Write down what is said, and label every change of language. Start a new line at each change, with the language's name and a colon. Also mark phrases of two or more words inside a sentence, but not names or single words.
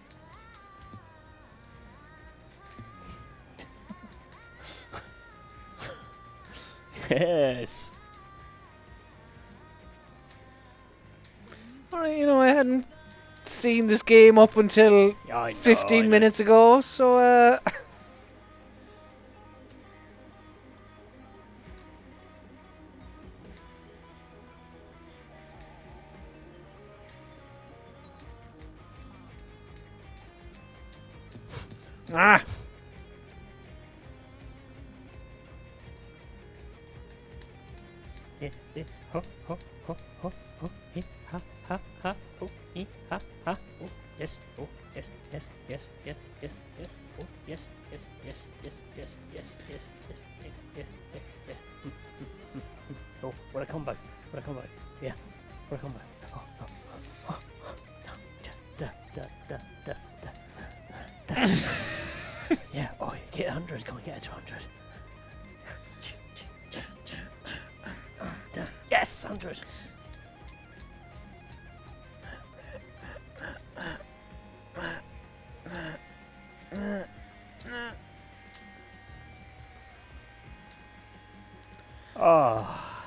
English: Yes. Alright, you know, I hadn't seen this game up until 15 minutes ago, so ah. Ho ho ho ho ho ha ha ha ho ha ha oh yes oh yes yes yes yes yes yes oh yes yes yes yes yes yes yes yes yes yes yes oh what a combo yeah what a combo oh da da da da da yeah oh you get 100 come on get it to 100 yes 100 oh